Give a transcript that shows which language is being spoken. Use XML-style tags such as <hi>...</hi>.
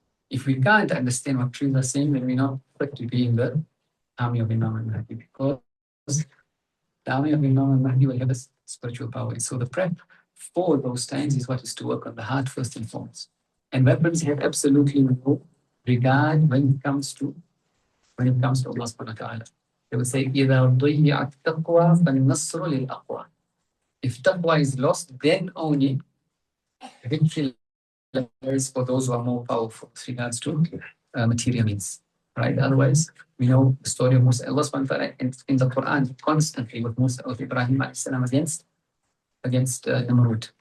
<en>If we can't understand what trees are saying, then we're not fit to be in the army of Imam al-Mahdi, because the army of Imam al-Mahdi will have a spiritual power. And so the prep for those times is what is to work on the heart first and foremost. And weapons have absolutely no regard when it comes to Allah subhanahu wa ta'ala. They will say,</en> <ar>إِذَا ضُيِّعَتْ تَقْوَى فَالنَّصْرُ لِلْأَقْوَى.</ar> <en>If taqwa is lost, then only victory lies for those who are more powerful with regards to material means. Right? Otherwise, we know the story of Musa. Allah subhanahu wa ta'ala in the Quran constantly with Musa of Ibrahim alayhi salam against Namrud.</en>